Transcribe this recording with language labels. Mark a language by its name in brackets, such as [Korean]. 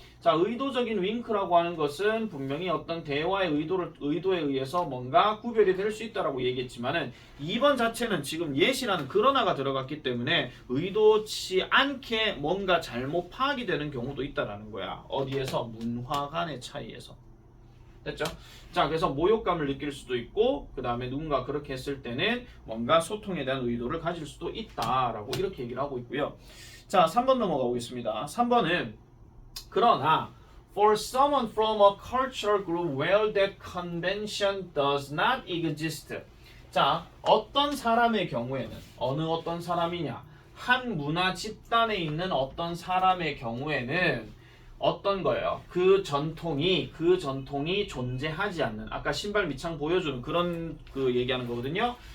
[Korean] 자, 의도적인 윙크라고 하는 것은 분명히 어떤 대화의 의도에 의해서 뭔가 구별이 될 수 있다라고 얘기했지만은 2번 자체는 지금 예시라는 그러나가 들어갔기 때문에 의도치 않게 뭔가 잘못 파악이 되는 경우도 있다라는 거야. 어디에서? 문화 간의 차이에서. 됐죠? 자, 그래서 모욕감을 느낄 수도 있고 그 다음에 누군가 그렇게 했을 때는 뭔가 소통에 대한 의도를 가질 수도 있다라고 이렇게 얘기를 하고 있고요. 자, 3번 넘어가 보겠습니다. 3번은 그러나 [English] for someone from a cultural group where that convention does not exist. [Korean] 자, 어떤 사람의 경우에는 어떤 사람이냐? 한 문화 집단에 있는 어떤 사람의 경우에는 어떤 거예요? 그 전통이 존재하지 않는 아까 신발 밑창 보여주는 그런 그 얘기하는 거거든요.